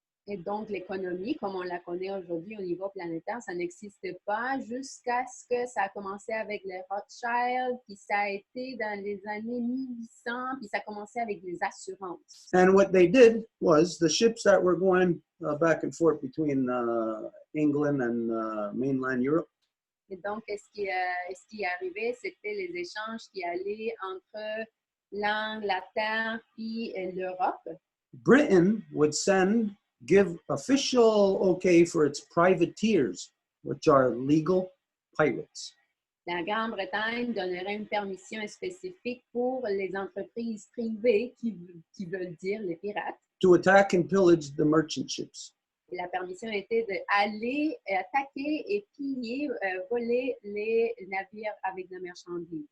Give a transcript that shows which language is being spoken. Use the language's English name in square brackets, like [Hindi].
[French] Et donc, l'économie, comme on la connaît aujourd'hui au niveau planétaire, ça n'existait pas jusqu'à ce que ça a commencé avec les Rothschild, puis ça a été dans les années 1800, puis ça a commencé avec les assurances. [English] And what they did was the ships that were going back and forth between England and mainland Europe. [French] Et donc, ce qui arrivait, c'était les échanges qui allaient entre l'Angleterre puis l'Europe. [English] Britain would give official okay for its privateers, which are legal pirates. [French] La Grande-Bretagne donnerait une permission spécifique pour les entreprises privées qui veulent dire les pirates. [English] To attack and pillage the merchant ships. [French] Et la permission était d'aller attaquer et piller, voler les navires avec des marchandises.